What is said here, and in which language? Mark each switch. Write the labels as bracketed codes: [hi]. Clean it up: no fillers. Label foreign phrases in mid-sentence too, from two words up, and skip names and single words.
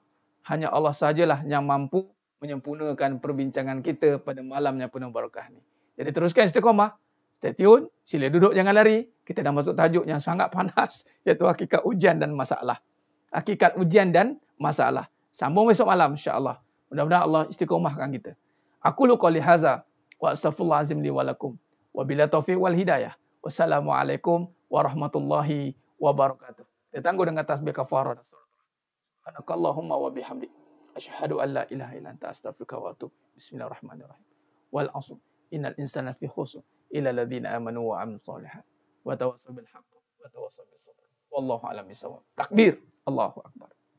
[ms] Hanya Allah sajalah yang mampu menyempurnakan perbincangan kita pada malam yang penuh barakah ni. Jadi teruskan istiqamah. [en] Stay tune. [ms] Sila duduk, jangan lari. Kita dah masuk tajuk yang sangat panas, iaitu hakikat ujian dan masalah. Hakikat ujian dan masalah. Sambung besok malam, insyaAllah. Mudah-mudahan Allah istiqamahkan kita. [ar] أقول قولي هذا وأستغفر الله العظيم لي ولكم. وبالله التوفيق والهداية والسلام عليكم ورحمة الله وبركاته. [ms] Kita tangguh dengan tasbih kafarah. [ar] سبحانك اللهم وبحمدك أشهد أن لا إله إلا أنت أستغفرك وأتوب. بسم الله الرحمن الرحيم. والعصر. إن الإنسان في خسر إلا الذين آمنوا وعملوا الصالحات. وتواصوا بالحق وتواصوا بالصبر. والله أعلم بالصواب تكبير الله أكبر.